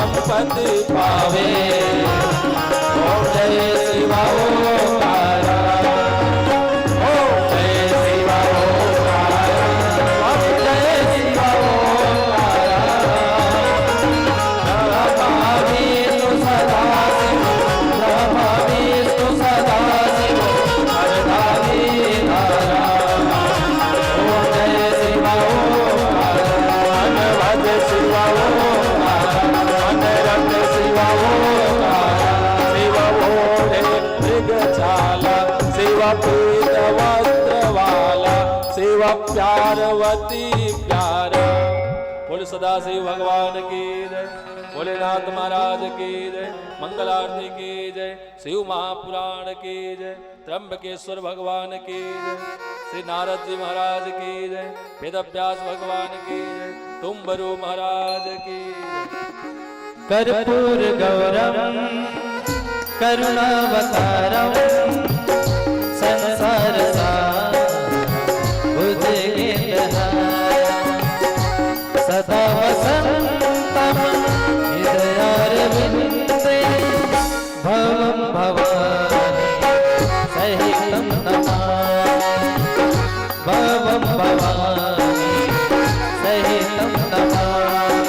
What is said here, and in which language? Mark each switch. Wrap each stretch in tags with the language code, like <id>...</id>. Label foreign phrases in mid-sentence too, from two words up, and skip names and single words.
<hi>पति पावे। ओम जय शिवा ओंकारा, ओम जय शिवा ओंकारा, ओम जय शिवा ओंकारा। ब्रह्मा विष्णु सदा शिव, ब्रह्मा विष्णु सदा शिव, हरदारी धारा। ओम जय शिवा ओंकारा, मन भज शिवा ओंकारा, मन रख शिवा ओंकारा। शिव भोले मृगशाला, शिव पीत वस्त्र वाला, शिव प्यारवती प्यारा। बोले सदाशिव भगवान की जय, भोलेनाथ महाराज की जय, मंगलारती की जय, शिव महापुराण की जय, त्र्यंबकेश्वर भगवान की जय, श्री नारद जी महाराज की जय, वेदव्यास भगवान की जय, तुम्बरु महाराज की जय।</hi> <sa>कर्पूर गौरम करुणावतारम संसार भुजगेन्द्रहारं सदा वसन्तं हृदयारविन्दे भवं भवानि सहितं नमामि, भवं भवानि सहितं नमामि।</sa>